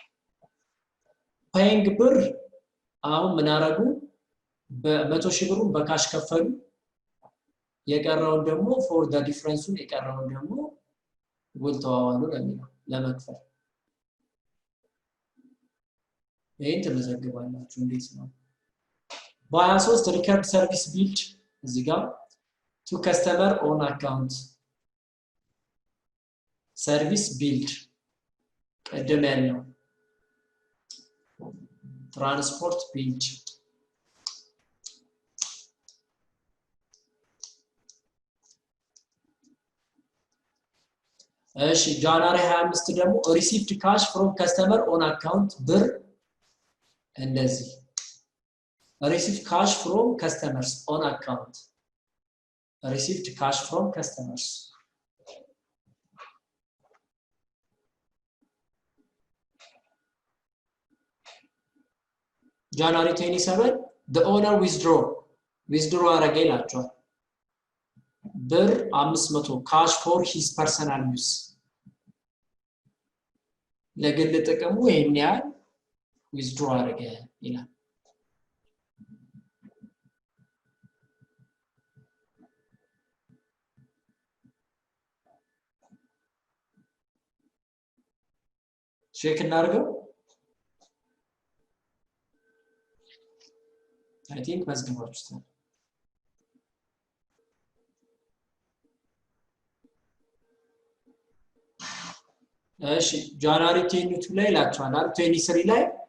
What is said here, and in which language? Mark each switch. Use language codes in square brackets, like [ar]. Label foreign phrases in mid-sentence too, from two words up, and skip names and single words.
[am] ፓይንግ ብር አሁን ምን አረጉ በ100 ሺህ ብሩን በካሽ ከፈሉ የቀረውን ደግሞ [en] for the difference [am] የቀረውን ደግሞ ውል ተዋዋሉ ለሚለው ለመክፈል ይሄን ተመዘግባላችሁ እንዴት ነው በ23 [en] record service billed [am] እዚህ ጋር [en] to customer on account service build [am] ቀደም ያለው [en] transport billed [am] እሺ ጃንዋሪ 25 ደግሞ [en] received cash from customer on account [am] ብር እንደዚህ [en] received cash from customers on account received cash from customers January 27 the owner withdraw [am] አረገ ይላችኋል ብር [en] 500 cash for his personal use [am] ለግል ጥቅሙ ይሄን ያህል withdraw አረገ ይላል ቼክ እናድርገው [en] I think [am] መዝግባችሁታል እሺ ጃንዋሪ 22 ላይ ላችኋል 23 ላይ